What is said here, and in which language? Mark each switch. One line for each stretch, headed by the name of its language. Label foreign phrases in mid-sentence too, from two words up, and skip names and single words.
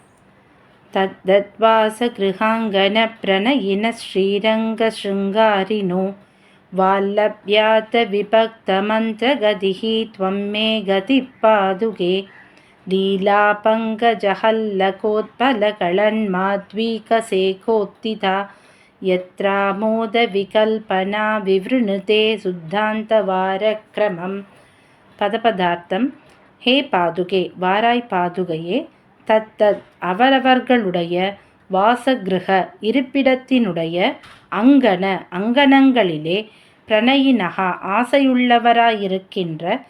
Sanskrit: तद्दद्वासगृहाङ्गनप्रणयिनः श्रीरङ्गशृङ्गारिणो वाल्लभ्यातविभक्तमन्त्रगतिः त्वं मे गतिः पादुके लीलापङ्कजहल्लकोत्पलकळन्माद्वीकसेकोत्थिता यत्रामोदविकल्पना विवृणुते சுத்தாந்தவாரக்கிரமம்.
Tamil: பதபதார்த்தம்.
Sanskrit: हे पादुके,
Tamil: வாராய் பாதுகையே. தத்தத் அவரவர்களுடைய வாசகிருக இருப்பிடத்தினுடைய அங்கன அங்கனங்களிலே பிரணயினகா ஆசையுள்ளவராயிருக்கின்ற